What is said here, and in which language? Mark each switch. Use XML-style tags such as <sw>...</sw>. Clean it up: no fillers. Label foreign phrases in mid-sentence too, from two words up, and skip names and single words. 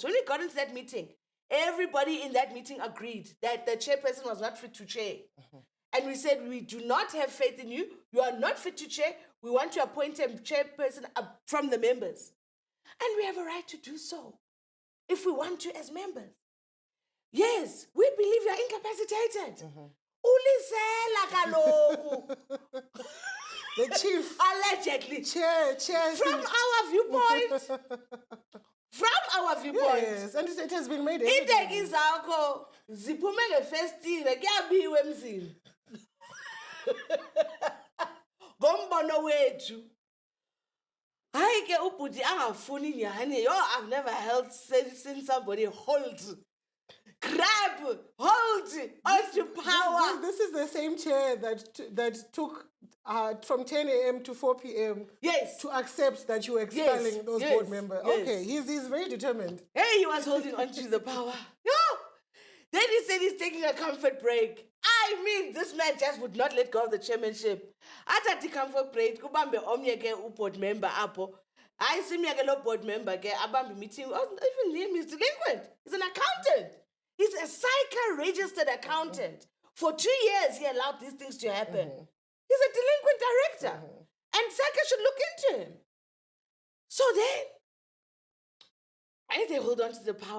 <en>When we got into that meeting, everybody in that meeting agreed that the chairperson was not fit to chair. And we said, we do not have faith in you. You are not fit to chair. We want to appoint a chairperson from the members. And we have a right to do so if we want to as members. Yes, we believe you are incapacitated.</en> <xh>Ulisela kaloku.</xh> <en>The chief. Allegedly. Chair. From our viewpoint. Yes, and it has been made evident.</en> <xh>Ideki zakho ziphume ngefestile kuyabiwa emzini. Ngombono wethu. Hayi ke ubhuti angafuni nyani.</xh> <en>Yo, I've never seen somebody grab, hold onto power. This is the same chair that took from 10 a.m. to 4 p.m. Yes. to accept that you were expelling those board members. Yes. Okay, he's very determined. Hey, he was holding onto the power. Yo! Then he said he's taking a comfort break. I mean, this man just would not let go of the chairmanship. At the comfort break,</en> <xh>kubambe omnye ke</xh> <en>board member</en> <xh>apo.</xh> <en>I see me a board member</en> <xh>ke abambe</xh> <en>meeting. Even him is delinquent. He's an accountant. He's a SAICA registered accountant. For 2 years, he allowed these things to happen. He's a delinquent director. And SAICA should look into him. So then, they hold on to the power.</en>